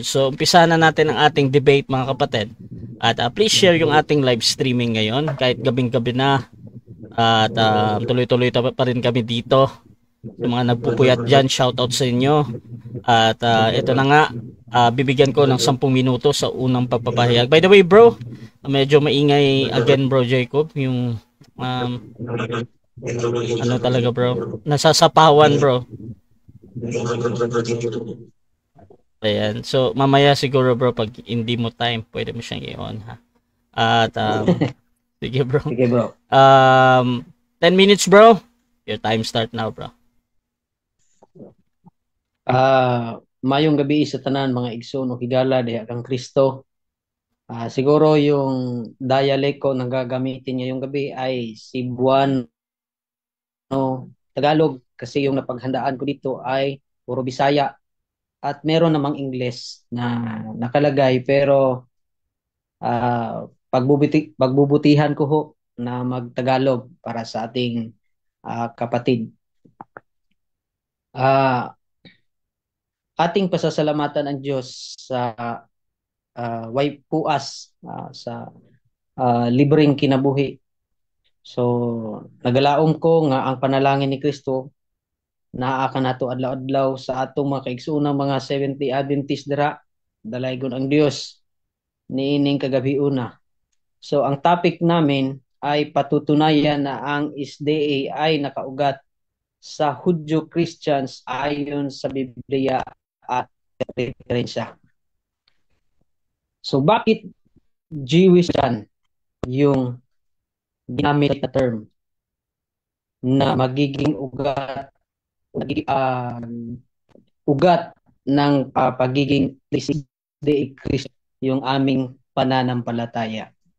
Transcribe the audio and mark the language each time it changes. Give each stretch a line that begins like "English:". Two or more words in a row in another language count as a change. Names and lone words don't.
Filipino: So umpisa na natin ang ating debate, mga kapatid. At please share yung ating
English: live streaming
Filipino: ngayon kahit gabing-gabi na. At tuloy-tuloy pa rin kami dito. Yung mga nagpupuyat dyan, shoutout sa inyo. At ito na nga, bibigyan ko ng 10 minuto sa unang pagpapahayag. By the way, bro, medyo maingay again, bro Jacob, yung ano talaga, bro, nasasapawan, bro. Ayan, so mamaya siguro, bro, pag hindi mo time, pwede mo siyang i-on, ha. At sige, bro. Sige, bro.
English: 10 minutes, bro. Your time start now, bro.
Cebuano: Mayong gabi sa tanan, mga igsoon o higala diha kang Kristo.
Filipino: Siguro yung dialect ko nang gagamitin ngayong gabi ay Cebuano, Tagalog, kasi yung napaghandaan ko dito ay puro Bisaya at meron namang English na nakalagay, pero pagbubutihan ko ho na magtagalog para sa ating kapatid. Ating pasasalamatan ang Diyos
Cebuano: sa way puas sa libreng kinabuhi. So nagalaom ko nga ang panalangin ni Kristo naa ka nato adlaw-adlaw sa atong mga kaigsuonang mga Seventh-day Adventist dira, dalaygon ang Dios niining kagabi una.
Filipino: So ang topic namin ay patutunayan na ang SDA ay nakaugat sa Hudyo Christians ayon sa Biblia at referensya. So bakit Jewish yan yung ginamit na term na magiging ugat ng pagiging Christ yung aming pananampalataya.